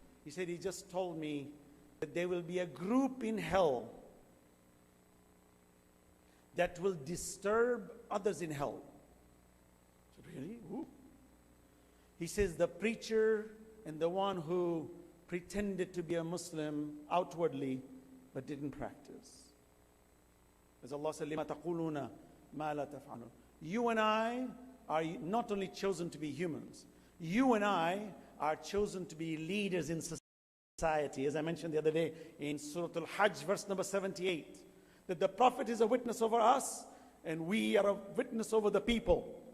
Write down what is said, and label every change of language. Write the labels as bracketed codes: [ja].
[en] He said, he just told me that there will be a group in hell that will disturb others in hell. I said, really? Who? He says, the preacher and the one who pretended to be a Muslim outwardly but didn't practice. As Allah said, [ar] لِمَا تَقُولُونَ مَا لَا تَفْعَلُونَ. [en] You and I are not only chosen to be humans, you and I are chosen to be leaders in society. society, as I mentioned the other day in Surah Al-Hajj, verse number 78, that the Prophet is a witness over us and we are a witness over the people.